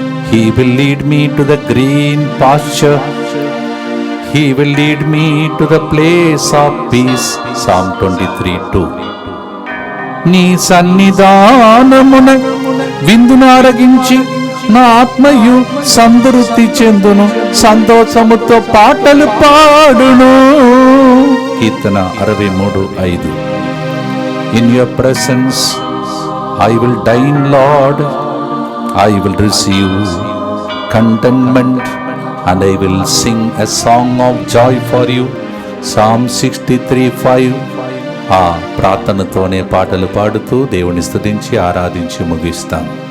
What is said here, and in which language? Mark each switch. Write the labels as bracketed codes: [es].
[en] He will lead me to the green pasture, he will lead me to the place of peace. Psalm 23:2. [te] నీ సన్నిధానమున విందునారగించి నా ఆత్మయు సంతృప్తి చెందును, సంతోషముతో పాటలు పాడును. కీర్తన 63:5. [en] In your presence I will dine, Lord, I will receive contentment and I will sing a song of joy for you. Psalm 63:5. [te] ఆ ప్రార్థనతోనే పాటలు పాడుతూ దేవుని స్తుతించి ఆరాధించి ముగిస్తాం.